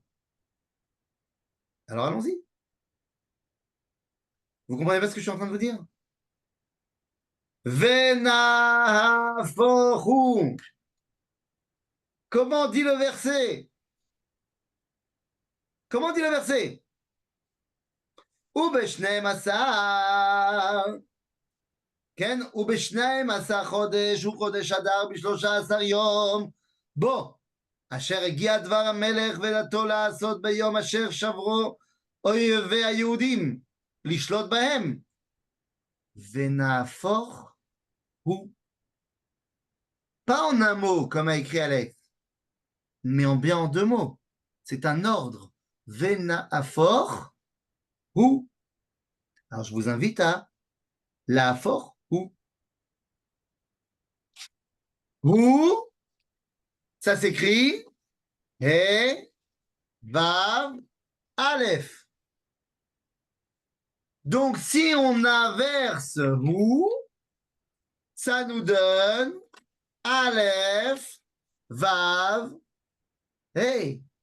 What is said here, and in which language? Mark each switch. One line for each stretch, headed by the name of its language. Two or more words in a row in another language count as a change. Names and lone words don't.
French: Alors, allons-y. Vous comprenez pas ce que je suis en train de vous dire? Venahafochu. Comment dit le verset? Comment dit le verset?
Hebrew: ובשנים עשר, כן, ובשנים עשר חודש וחודש אדר ב13 יום, בו, אשר הגיע דבר המלך ודתו לעשות ביום אשר שברו אויבי היהודים, לשלוט בהם, ונהפוך הוא,
French: pas en un mot comme a écrit Alex, mais en bien en deux mots, c'est un ordre,
Hebrew: ונהפוך הוא.
French: Alors je vous invite à la fort ou Ça s'écrit He, Vav, Aleph. Donc, si on inverse Hu, ça nous donne Aleph, Vav, Hey.